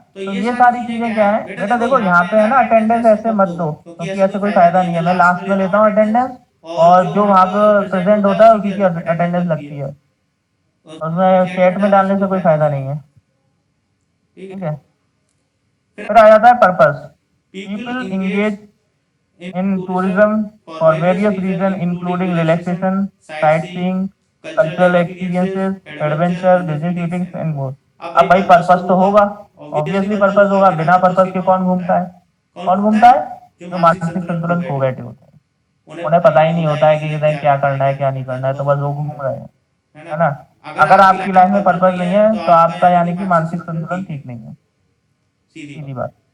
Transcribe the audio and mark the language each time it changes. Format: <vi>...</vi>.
<hi>तो ये सारी चीजें क्या है बेटा, देखो यहाँ पे है ना, अटेंडेंस ऐसे मत दो, क्योंकि ऐसे कोई फायदा नहीं है। मैं लास्ट में लेता हूँ अटेंडेंस, और जो वहाँ पे प्रेजेंट होता है उसी की अटेंडेंस लगती है, उसमें चैट में डालने से कोई फायदा नहीं है, ठीक है। फिर आ जाता है purpose.</hi> <en>People engage in tourism for various reasons including relaxation, sightseeing, cultural experiences, adventure, business meetings and more.</en> <hi>अब भाई पर्पस तो होगा, ऑब्वियसली पर्पस होगा, बिना पर्पस के कौन घूमता है? कौन घूमता है? जो मानसिक संतुलन खो बैठे होते हैं, उन्हें पता ही नहीं होता है कि इधर क्या करना है क्या नहीं करना है, तो बस वो घूम रहे हैं, है ना? अगर आपकी लाइफ में पर्पस नहीं है तो आपका यानी कि मानसिक संतुलन ठीक नहीं है, सीधी बात।</hi>